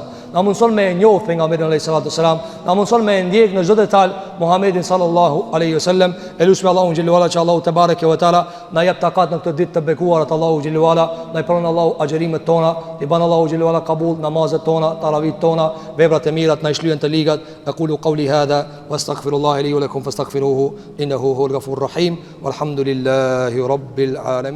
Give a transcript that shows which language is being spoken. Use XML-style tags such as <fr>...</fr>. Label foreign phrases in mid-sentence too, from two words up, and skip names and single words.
<sq>Na mundson me njoh pejgamberin</sq> <ar>عليه الصلاة والسلام.</ar> <sq>Na mundson me ndjek në çdo detaj Muhamedit</sq> <ar>صلى الله عليه وسلم.</ar> <sq>Elusmi Allahun</sq> <ar>جل وعلا</ar> <sq>që Allahu</sq> <ar>تبارك وتعالى</ar> <sq>na jep takat në këtë ditë të bekuar të Allahu</sq> <ar>جل وعلا,</ar> <sq>na i pron Allahu agjërimet tona, i ban Allahu</sq> <ar>جل وعلا</ar> <sq>qabul namazet tona, taravit tona, veprat e mira na i shlyen të ligat.</sq> <ar>أقول قولي هذا وأستغفر الله لي ولكم فاستغفروه إنه هو الغفور الرحيم والحمد لله رب العالمين.</ar>